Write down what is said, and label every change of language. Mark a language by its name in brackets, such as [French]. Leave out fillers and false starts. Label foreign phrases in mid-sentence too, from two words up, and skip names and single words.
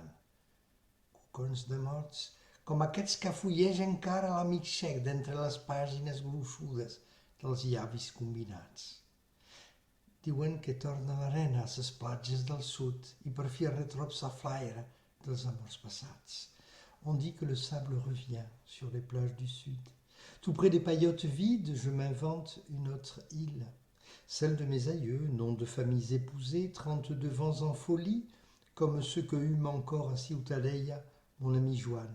[Catalan] Cocons de mots, com aquests que fulleja encara l'amic xec d'entre les pàgines gruixudes dels llavis combinats. Diuen que torna l'arena a les platges del sud i per fi retrob la flaire dels amors passats. [French] On dit que le sable revient sur les plages du sud. Tout près des paillotes vides, je m'invente une autre île. Celle de mes aïeux, nom de familles épousées, 32 vents en folie, comme ceux que eûmes encore à Ciutadella, mon ami Joan.